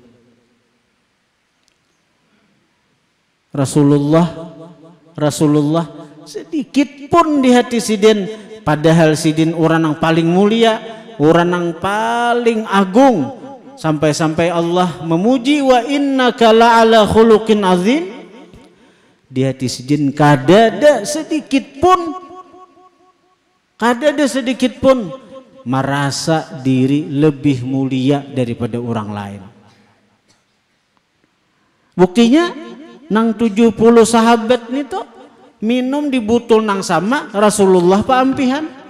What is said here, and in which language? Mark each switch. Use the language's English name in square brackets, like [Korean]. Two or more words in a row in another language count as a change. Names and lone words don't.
[Banjar] Rasulullah sedikit pun di hati sidin, padahal sidin orang yang paling mulia, orang yang paling agung, sampai-sampai Allah memuji [Arabic] وإنك لعلى خلق عظيم. [Banjar] Di hati sidin kadada sedikit pun merasa diri lebih mulia daripada orang lain. Buktinya nang 70 sahabat nito minum di butul nang sama Rasulullah paampihan.